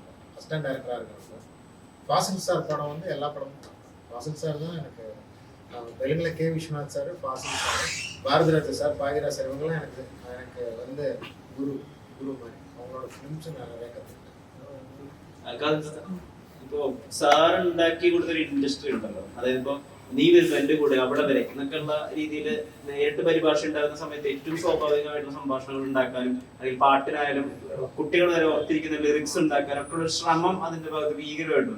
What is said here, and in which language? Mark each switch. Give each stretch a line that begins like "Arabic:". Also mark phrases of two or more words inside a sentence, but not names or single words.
English: assistant directoraaga
Tamil: இருக்கிறது. ஃபாசில் சார் படம் வந்து எல்லா படமும் தான். ஃபாசில் சார் தான் எனக்கு தெலுங்குல கே விஸ்வநாத் சார், ஃபாசில் சார், பாரதிராஜா சார், பாகிரா சார், இவங்கெல்லாம் எனக்கு வந்து குரு மாதிரி. அவங்களோட ஃபிலிம்ஸ் நான் நிறைய கற்றுக்கிட்டேன்.
Malayalam: ഇപ്പോ സാർ ഉണ്ടാക്കി കൊടുത്തൊരു ഇൻഡസ്ട്രി ഉണ്ടല്ലോ, അതായത് ഇപ്പൊ നീ വരുന്നു എന്റെ കൂടെ അവിടെ വരെ എന്നൊക്കെയുള്ള രീതിയിൽ നേരിട്ട് പരിഭാഷ ഉണ്ടാകുന്ന സമയത്ത് ഏറ്റവും സ്വാഭാവികമായിട്ടുള്ള സംഭാഷണങ്ങൾ ഉണ്ടാക്കാനും അല്ലെങ്കിൽ പാട്ടിനായാലും കുട്ടികൾ വരെ ഓർത്തിരിക്കുന്ന ലിറിക്സ് ഉണ്ടാക്കാനും ഒക്കെ ഒരു ശ്രമം അതിന്റെ ഭാഗത്ത് ഭീകരമായിട്ടുണ്ട്.